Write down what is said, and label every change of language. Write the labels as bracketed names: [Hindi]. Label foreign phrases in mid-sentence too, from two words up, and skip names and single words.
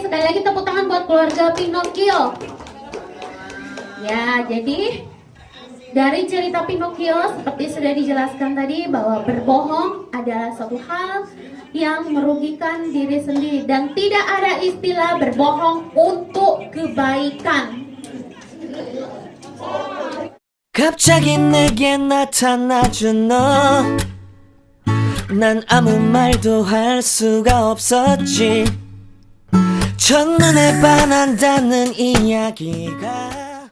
[Indonesian] Sekali lagi tepuk tangan buat keluarga Pinocchio. Ya, jadi dari cerita Pinocchio seperti sudah dijelaskan tadi bahwa berbohong adalah suatu hal yang merugikan diri sendiri dan tidak ada istilah berbohong untuk kebaikan. [Korean] 갑자기 내게 나타나준 너, 난 아무 말도 할 수가 없었지. 첫눈에 반한다는 이야기가